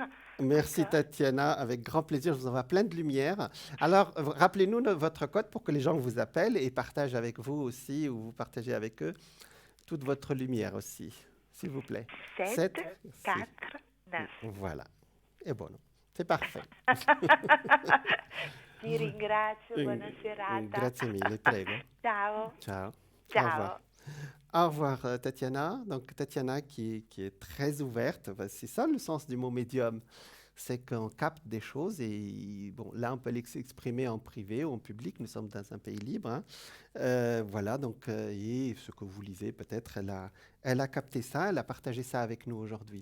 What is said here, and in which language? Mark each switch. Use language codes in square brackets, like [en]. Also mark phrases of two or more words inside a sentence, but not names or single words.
[fr] Merci Tatiana, avec grand plaisir, je vous envoie plein de lumière. Alors, rappelez-nous votre code pour que les gens vous appellent et partagent avec vous aussi, ou vous partagez avec eux toute votre lumière aussi, s'il vous plaît. 7, 4, 9. Voilà. Et bon, c'est parfait. [it] Ti ringrazio, buona serata. Grazie mille, prego. Ciao. Ciao. Ciao. [fr] Au revoir. Au revoir Tatiana. Donc Tatiana qui est très ouverte, c'est ça le sens du mot médium, c'est qu'on capte des choses et bon, là on peut l'exprimer en privé ou en public, nous sommes dans un pays libre. Hein. Voilà, donc et ce que vous lisez peut-être, elle a capté ça, elle a partagé ça avec nous aujourd'hui.